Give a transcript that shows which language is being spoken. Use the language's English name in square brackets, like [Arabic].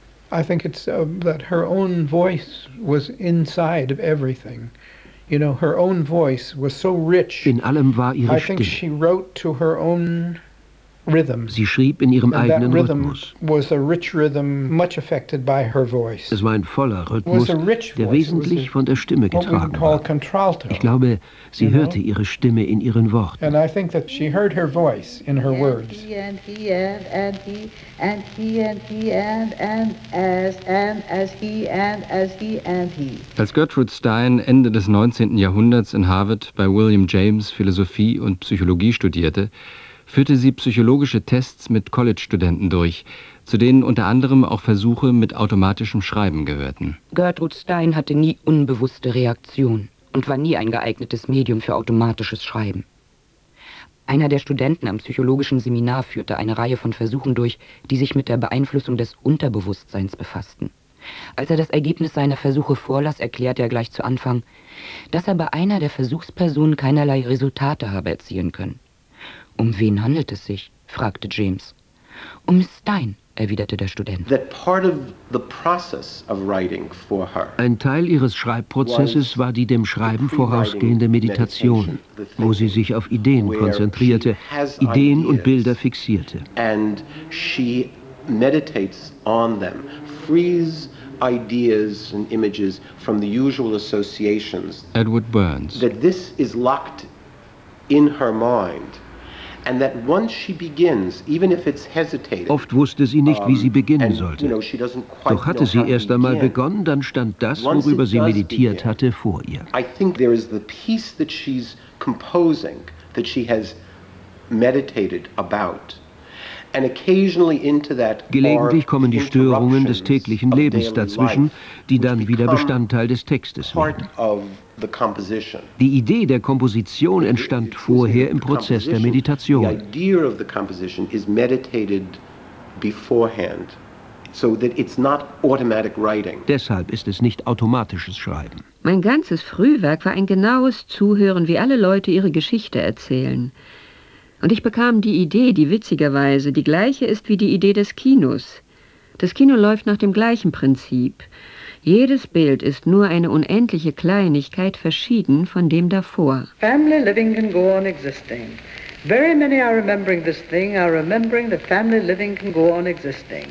[English] I think it's that her own voice was inside of everything. You know, her own voice was so rich. [German] In allem war ihre Stimme. [English] I think she wrote to her own rhythm. [German] Sie schrieb in ihrem eigenen [English] that rhythm [German] Rhythmus. [English] Was a rich rhythm, much affected by her voice. [German] Es war ein voller Rhythmus, der wesentlich von der Stimme getragen war. Contralto, ich glaube, sie hörte ihre Stimme in ihren Worten. [English] And I think that she heard her voice in her words. And he and he and he and he and he and as he and as he and he. [German] Als Gertrude Stein Ende des 19. Jahrhunderts in Harvard bei William James Philosophie und Psychologie studierte, führte sie psychologische Tests mit College-Studenten durch, zu denen unter anderem auch Versuche mit automatischem Schreiben gehörten. Gertrude Stein hatte nie unbewusste Reaktion und war nie ein geeignetes Medium für automatisches Schreiben. Einer der Studenten am psychologischen Seminar führte eine Reihe von Versuchen durch, die sich mit der Beeinflussung des Unterbewusstseins befassten. Als er das Ergebnis seiner Versuche vorlas, erklärte er gleich zu Anfang, dass er bei einer der Versuchspersonen keinerlei Resultate habe erzielen können. Um wen handelt es sich? Fragte James. Um Miss Stein, erwiderte der Student. [English] That part of the process of writing for her. [German] Ein Teil ihres Schreibprozesses war die dem Schreiben vorausgehende Meditation, wo sie sich auf Ideen konzentrierte, Ideen und Bilder fixierte. [English] And she meditates on them, frees ideas and images from the usual associations. Edward Burns. That this is locked in her mind. And that once she begins, even if it's hesitated, [German] oft wusste sie nicht, wie sie beginnen sollte. Doch hatte sie erst einmal begonnen, dann stand das, worüber sie meditiert hatte, vor ihr. [English] I think there is the piece that she's composing, that she has meditated about. And occasionally into that [German] gelegentlich kommen die Störungen des täglichen Lebens dazwischen, die dann wieder Bestandteil des Textes werden. [English] Part of [German] Die Idee der Komposition entstand vorher im Prozess der Meditation. [English] The idea of the composition is meditated beforehand, so that it's not automatic writing. [German] Deshalb ist es nicht automatisches Schreiben. Mein ganzes Frühwerk war ein genaues Zuhören, wie alle Leute ihre Geschichte erzählen. Und ich bekam die Idee, die witzigerweise die gleiche ist wie die Idee des Kinos. Das Kino läuft nach dem gleichen Prinzip. Jedes Bild ist nur eine unendliche Kleinigkeit verschieden von dem davor. [English] Family living can go on existing. Very many are remembering this thing, are remembering that family living can go on existing.